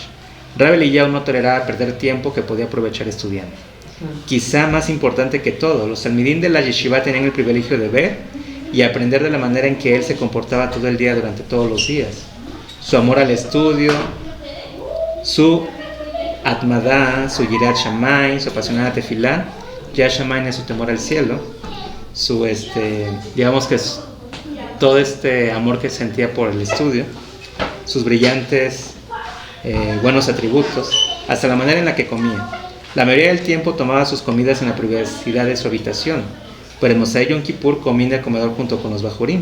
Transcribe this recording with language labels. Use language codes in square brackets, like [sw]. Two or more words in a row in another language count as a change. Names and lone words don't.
[es] Rabbi Eliyahu no toleraba perder tiempo que podía aprovechar estudiando. Quizá más importante que todo, los talmidín de la yeshiva tenían el privilegio de ver y aprender de la manera en que él se comportaba todo el día durante todos los días. Su amor al estudio, su atmadá, su [he] יראת שמים, [es] su apasionada tefilá, ya shamayim es su temor al cielo, su digamos que es todo este amor que sentía por el estudio, sus brillantes buenos atributos, hasta la manera en la que comía. La mayoría del tiempo tomaba sus comidas en la privacidad de su habitación, pero en [he] מוצאי יום כיפור [es] comía en el comedor junto con los bajurim.